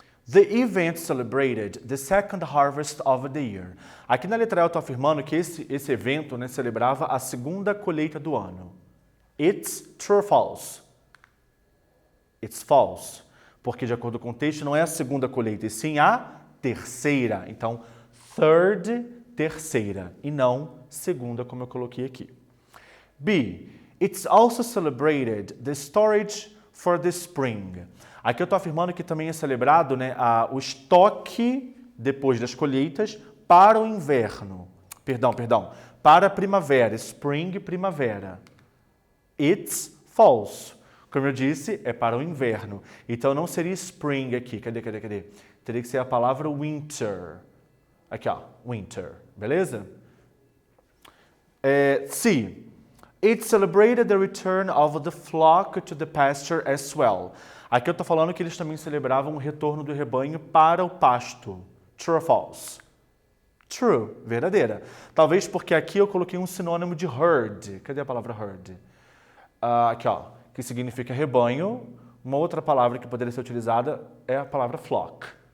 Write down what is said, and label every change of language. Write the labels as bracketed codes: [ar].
[en] The event celebrated the second harvest of the year. [pt] Aqui na letra A eu estou afirmando que esse evento, né, celebrava a segunda colheita do ano. [en] It's true or false? It's false. [pt] Porque, de acordo com o texto, não é a segunda colheita, e sim a terceira. Então, third, terceira, e não segunda, como eu coloquei aqui. B. [en] It's also celebrated the storage for the spring. [pt] Aqui eu estou afirmando que também é celebrado, né, o estoque, depois das colheitas, para o inverno. Perdão. Para a primavera. Spring, primavera. [en] It's false. [pt] Como eu disse, é para o inverno. Então não seria spring aqui. Cadê? Teria que ser a palavra winter. Aqui, ó. Winter. Beleza? C. [en] It celebrated the return of the flock to the pasture as well. [pt] Aqui eu estou falando que eles também celebravam o retorno do rebanho para o pasto. [en] True or false? [pt] True, verdadeira. Talvez porque aqui eu coloquei um sinônimo de herd. Cadê a palavra herd? Aqui, ó, que significa rebanho. Uma outra palavra que poderia ser utilizada é a palavra flock.